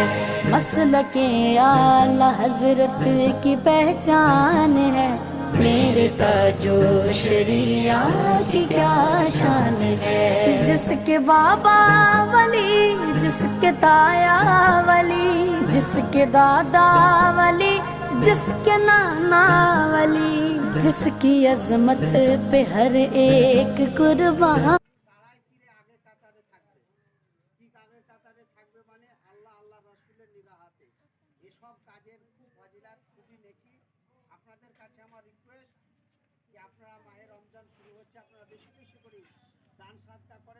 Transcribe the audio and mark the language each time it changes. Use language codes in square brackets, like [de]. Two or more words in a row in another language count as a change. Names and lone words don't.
[ur] مسلک اعلیٰ حضرت کی پہچان ہے، میرے تاج و شریعت کی کیا شان ہے۔ جس کے بابا ولی، جس کے تایا ولی، جس کے دادا ولی، جس کے نانا ولی، جس کی عظمت پہ ہر ایک قربان۔ [bn] তারাই ফিরে আগে কাতারে থাকবে। ঠিক আগে কাতারে থাকবে মানে আল্লাহ আল্লাহ রাসূলের নিরাহাতে এসব কাজের খুব ফজিলাত, খুবই নেকি। আপনাদের কাছে আমার রিকোয়েস্ট যে আপনারা মাহে রমজান শুরু হচ্ছে, আপনারা বেশি বেশি করে দান সাদকা করেন।